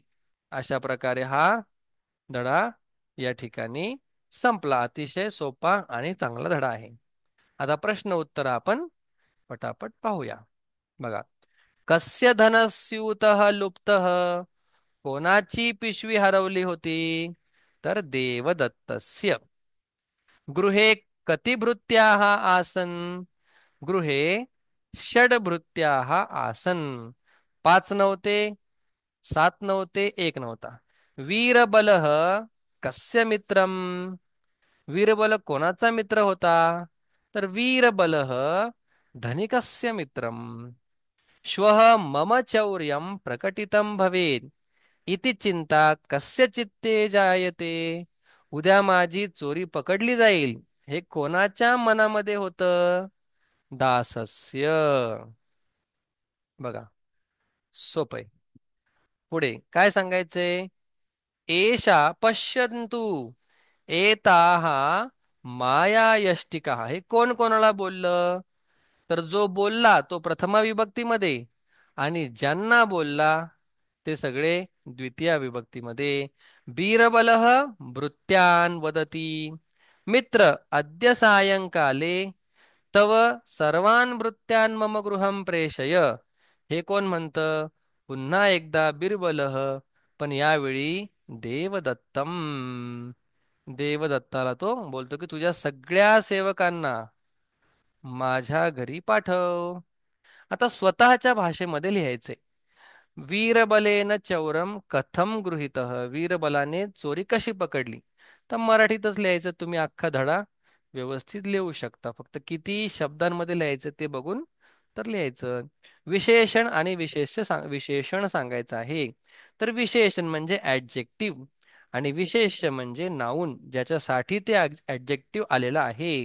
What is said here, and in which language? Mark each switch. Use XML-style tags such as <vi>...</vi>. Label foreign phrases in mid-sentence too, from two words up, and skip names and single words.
<mr>अशा प्रकारे हा धडा या ठिकाणी संपला. अतिशय सोपा आणि चांगला धडा आहे. आता प्रश्न उत्तर आपण पटापट पाहूया. बघा.</mr> <sa>कस्य धनस्यूतः लुप्तः</sa> <mr>कोणाची पिशवी हरवली होती तर देवदत्तस्य.</mr> <sa>गृहे कति भृत्याः आसन् गृहे षड्भृत्याः आसन्.</sa> <mr>पाच नव्हते, सात नव्हते, एक नव्हता.</mr> <sa>वीरबलः कस्य मित्रम</sa> <mr>वीरबल कोणाचा मित्र होता तर</mr> <sa>वीरबलः धनिकस्य मित्रम. श्वः मम चौर्यं प्रकटितं भवेत् इति चिंता कस्य चित्ते जायते.</sa> <mr>उद्या माझी चोरी पकडली जाईल हे कोणाच्या मनामध्ये होतं. दासस्य. बघा, सोपय. पुढे काय सांगायचंय.</mr> <sa>एषा पश्यन्तु एताः मायायष्टिकाः.</sa> <mr>हे कोण कोणाला बोललं तर जो बोलला तो प्रथमा विभक्तीमध्ये आणि ज्यांना बोलला ते सगळे द्वितीय विभक्तीमध्ये.</mr> <sa>बीरबलः भृत्यान् वदति मित्र अद्य सायंकाले तव सर्वान् भृत्यान् मम गृहं प्रेषय.</sa> <mr>हे कोण म्हणतं पुन्हा एकदा बिरबलः पण यावेळी देवदत्तम. देवदत्ताला तो बोलतो की तुझ्या सगळ्या सेवकांना माझ्या घरी पाठव. आता स्वतःच्या भाषेमध्ये लिहायचे.</mr> <sa>वीरबलेन चौरम कथम गृहीतः.</sa> <mr>वीरबलाने चोरी कशी पकडली. तर मराठीतच लिहायचं. तुम्ही अख्खा धडा व्यवस्थित लिहू शकता. फक्त किती शब्दांमध्ये लिहायचं ते बघून तर लिहायचं. विशेषण आणि विशेषण सांगायचं आहे. तर विशेषण म्हणजे ऍडजेक्टिव्ह आणि विशेष म्हणजे नाऊन ज्याच्यासाठी ते ऍडजेक्टिव्ह आलेलं आहे.</mr>